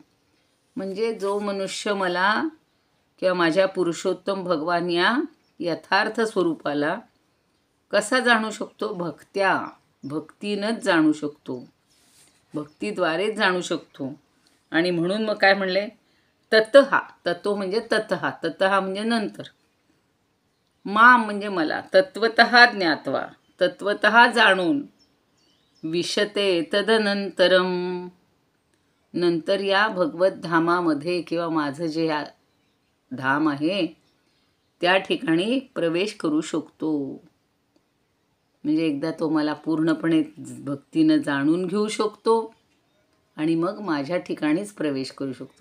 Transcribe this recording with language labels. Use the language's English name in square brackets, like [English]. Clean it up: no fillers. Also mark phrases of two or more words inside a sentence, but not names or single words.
[Marathi] म्हणजे जो मनुष्य मला किंवा माझ्या पुरुषोत्तम भगवान या यथार्थ स्वरूपाला कसा जाणू शकतो? भक्तीनंच जाणू शकतो, भक्तीद्वारेच जाणू शकतो. आणि म्हणून मग काय म्हणले? ततः, ततो म्हणजे ततः, ततः म्हणजे नंतर, माम म्हणजे मला, [Sanskrit] तत्वतः ज्ञात्वा, तत्वतः जाणून, विशते तदनंतरम, [Marathi] नंतर या भगवत धामामध्ये किंवा माझं जे धाम आहे त्या ठिकाणी प्रवेश करू शकतो. म्हणजे एकदा तो मला पूर्णपणे भक्तीनं जाणून घेऊ शकतो आणि मग माझ्या ठिकाणीच प्रवेश करू शकतो.